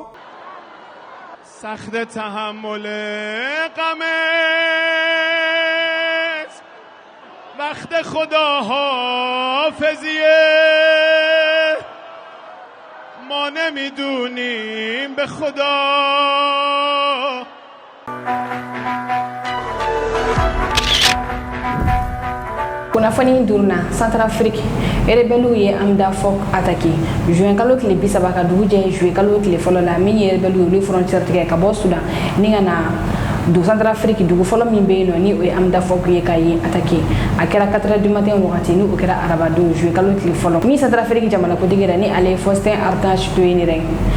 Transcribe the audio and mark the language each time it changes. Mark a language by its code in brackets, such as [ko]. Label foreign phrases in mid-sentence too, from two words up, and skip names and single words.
[fa] سخت تحمل غمت وقت خدا حافظیه ما نمیدونیم به خدا [bm] kunnafoni duruna Centrafrique rebelle ye Amda Fok attaqué juin kalo tile 30 ka dugu jɛ juillet kalo tile fɔlɔ la min ye rebelle olu frontière tigɛ ka bɔ Sudan ni ka na du Centrafrique dugu fɔlɔ min bɛ yen nɔ ni o ye Amda Fok ye ka ye attaqué a kɛra 4h [fr] du matin [bm] wagati ni o kɛra arabadon juillet kalo tile fɔlɔ min Centrafrique jamana kuntigi yɛrɛ ni ale Faustin Archange Touadéra